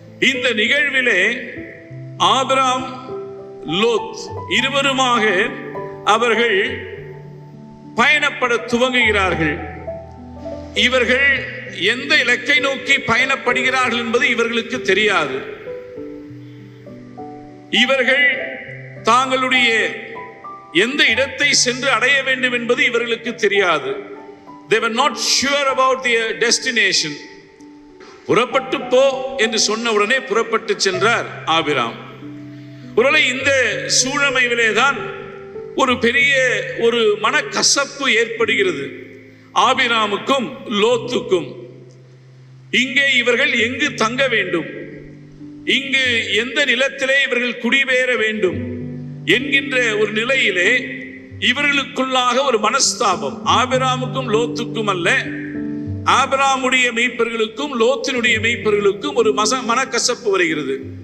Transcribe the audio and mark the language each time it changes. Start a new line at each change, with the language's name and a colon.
Tamil: இந்த நிகழ்விலே ஆபிரகாம், லோத் இருவருமாக அவர்கள் பயணப்பட துவங்குகிறார்கள். இவர்கள் எந்த இலக்கை நோக்கி பயணப்படுகிறார்கள் என்பது இவர்களுக்கு தெரியாது. இவர்கள் தாங்களுடைய எந்த இடத்தை சென்று அடைய வேண்டும் என்பது இவர்களுக்கு தெரியாது.
English: They were not sure about their destination.
Tamil: புறப்பட்டு போ என்று சொன்ன உடனே புறப்பட்டு சென்றார் ஆபிராம். ஒருவேளை இந்த சூழமையிலே தான் ஒரு பெரிய ஒரு மனக்கசப்பு ஏற்படுகிறது ஆபிராமுக்கும் லோத்துக்கும். இங்கே இவர்கள் எங்கு தங்க வேண்டும், இங்கு எந்த நிலத்திலே இவர்கள் குடிபெயர வேண்டும் என்கின்ற ஒரு நிலையிலே இவர்களுக்குள்ளாக ஒரு மனஸ்தாபம், ஆபிராமுக்கும் லோத்துக்கும் அல்ல, ஆபிராமுடைய மெய்ப்பர்களுக்கும் லோத்தினுடைய மெய்ப்பர்களுக்கும் ஒரு மனக்கசப்பு வருகிறது.